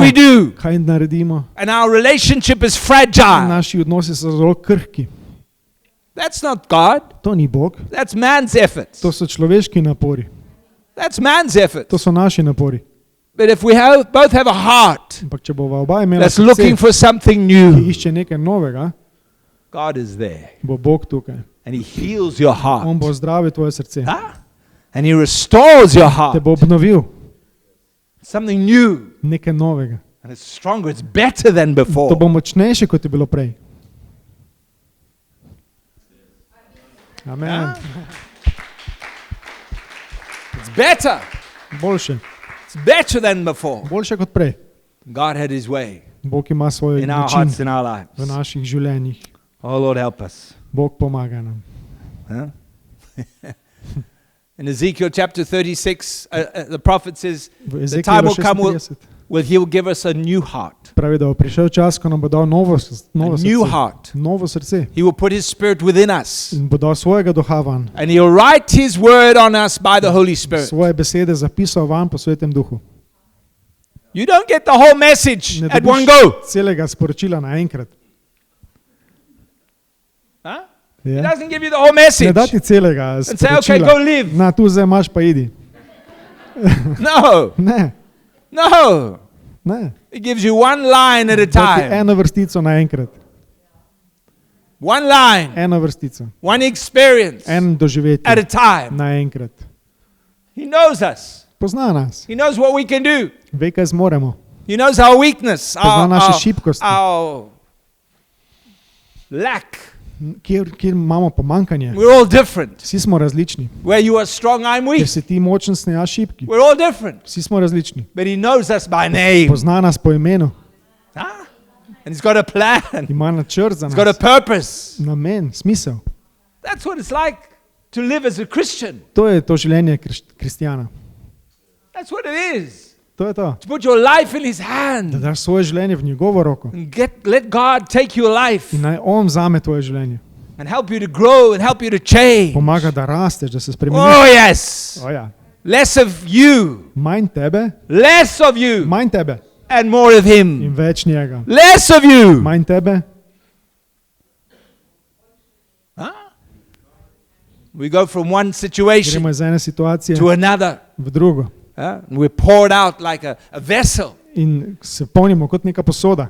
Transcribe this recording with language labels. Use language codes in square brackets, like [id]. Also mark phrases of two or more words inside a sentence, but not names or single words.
[en] we do. [sl] kaj naredimo. [en] And our relationship is fragile. [sl] Naši odnosi so zelo krhki. [en] That's not God. [sl] To ni Bog, [en] That's man's efforts. [sl] to so človeški napori. [en] That's man's efforts. [sl] To so naši napori. [en] But if we both have a heart [sl] Ampak če bova oba imela [en] that's [sl] srce, [en] looking for something [sl] ki [en] new, [sl] išče nekaj novega, [en] God is there. [sl] bo Bog tukaj. [en] And he heals your [sl] On [en] heart. [sl] bo zdravil tvoje srce. [en] Huh? And he restores your [sl] Te [en] heart. [sl] bo obnovil [en] Something new. [sl] nekaj novega. [en] And it's stronger. It's better than [sl] To [en] before. [sl] bo močnejše, kot je bilo prej. [en] Amen. Huh? It's better. [sl] Boljše. [en] It's better than before. [sl] Boljše kot prej. [en] God had his way [sl] Bog ima svoj [en] in our [sl] način [en] hearts, in our [sl] v [en] lives. [sl] naših življenjih. [en] Oh, Lord, help us. [sl] Bog pomaga nam. Huh? [en] In Ezekiel chapter 36, the prophet says, [sl] V [en] the time [sl] Ezekijelu [en] will come 36 he will give us a new heart. [sl] pravi, da bo prišel čas, ko nam bo dal novo [en] A new [sl] srce. [en] heart. [sl] Novo srce. [en] He will put his spirit within us. [sl] In bo dal svojega duha van. [en] And he'll write his word on us by the Holy Spirit. [sl] Svoje besede zapisal van po Svetem Duhu. [en] You don't get the whole message [sl] Ne [en] at one [sl] dobiš [en] go. [sl] celega sporočila naenkrat. [en] Huh? He [sl] Ja. [en] doesn't give you the whole message. [sl] Ne da ti celega [en] And say, okay, go [sl] sporočila. [en] live. [sl] Na, tu zdaj imaš, pa idi. [en] No, [sl] Ne, [en] no. [sl] ne. [en] He gives you one line at a [sl] Da ti [en] time. [sl] eno vrstico naenkrat. [en] One line. [sl] Eno vrstico. [en] One experience [sl] En doživetje [en] at a time. [sl] naenkrat. [en] He knows us. [sl] Pozna nas. [en] He knows what we can do. [sl] Ve, kaj zmoremo. [en] He knows our weakness, [sl] Pozna naše šibkosti. [en] our lack. [sl] Kjer imamo pomankanje. [en] We're all different. [sl] Vsi smo različni. [en] Where you are strong, I'm weak. [sl] Ker si ti močen, sem jaz šibki. [en] We're all different. [sl] Vsi smo različni. [en] But he knows us by name. [sl] Pozna nas po imenu. [en] Huh? And he's got a plan. [sl] Ima načrt za [en] He's got a [sl] nas. [en] purpose. [sl] Namen, smisel. [en] That's what it's like to live as a Christian. [sl] To je to življenje kristjana. [en] That's what it is. [sl] To je to. [en] To put your life in his [sl] Da [en] hand. [sl] daš svoje življenje v njegovo roko. [en] And let God take your life [sl] In naj on vzame tvoje življenje. [en] and help you to grow and help you to change. [sl] Pomaga, da rasteš, da se spremeniš. [en] Oh, yes. [sl] O ja, [en] Less of you, [sl] Manj tebe, [en] less of you, [sl] manj tebe [en] and more of [sl] in [en] him. [sl] več njega. [en] Less of you. [sl] Manj tebe, Huh? [en] We go from one situation [sl] gremo iz ene situacije [en] to another. [sl] v drugo [en] And we're poured out like a vessel. [sl] in se polnimo kot neka posoda.